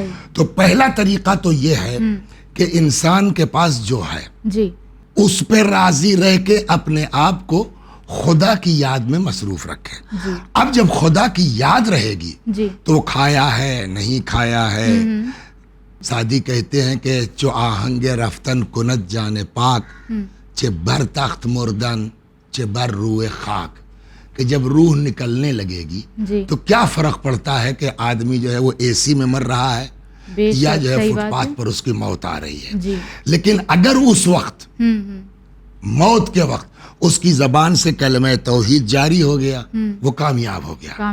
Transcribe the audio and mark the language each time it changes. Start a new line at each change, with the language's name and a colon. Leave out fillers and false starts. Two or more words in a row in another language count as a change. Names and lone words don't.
Urdu: تو پہلا طریقہ تو یہ ہے کہ انسان کے پاس جو ہے اس پہ راضی رہ کے اپنے آپ کو خدا کی یاد میں مصروف رکھے۔ اب جب خدا کی یاد رہے گی تو وہ کھایا ہے، نہیں کھایا ہے، سعدی کہتے ہیں کہ
Persian: چو آہنگ رفتن کنت جان پاک چے بر تخت مردن چے بر روح خاک،
Urdu: کہ جب روح نکلنے لگے گی تو کیا فرق پڑتا ہے کہ آدمی جو ہے وہ اے سی میں مر رہا ہے یا جو ہے فٹ پاتھ پر اس کی موت آ رہی ہے. لیکن اگر اس وقت موت کے وقت اس کی زبان سے کلمہ توحید جاری ہو گیا، وہ کامیاب ہو گیا.